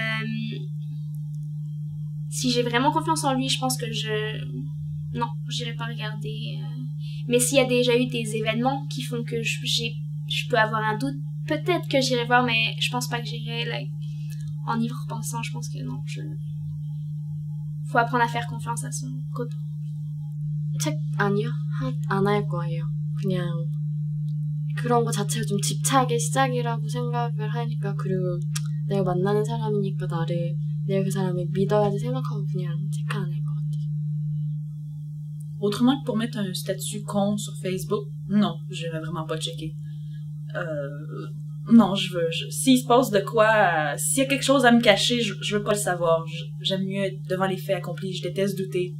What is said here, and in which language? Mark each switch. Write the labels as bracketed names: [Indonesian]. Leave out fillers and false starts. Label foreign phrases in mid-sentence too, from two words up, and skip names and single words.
[French] Si j'ai vraiment confiance en lui, je pense que non, j'irai pas regarder. Mais s'il y a déjà eu des événements qui font que je peux avoir un doute, peut-être que j'irai voir, mais je pense pas que j'irai, en y repensant, je pense que non, faut apprendre à faire confiance à son copain. [Korean] 책 아니요? 안 할 거예요. 그냥 그런 거 자체가 좀 집착의 시작이라고 생각을 하니까, 그리고 내가 만나는 사람이니까 내가 그 사람을 믿어야지 생각하고 그냥 체크 안 할 것 같아요. [French] Autrement que pour mettre un statut con sur Facebook, non, j'irais vraiment pas checker. Non, s'il se passe de quoi, s'il y a quelque chose à me cacher, je veux pas le savoir. J'aime mieux être devant les faits accomplis. Je déteste douter.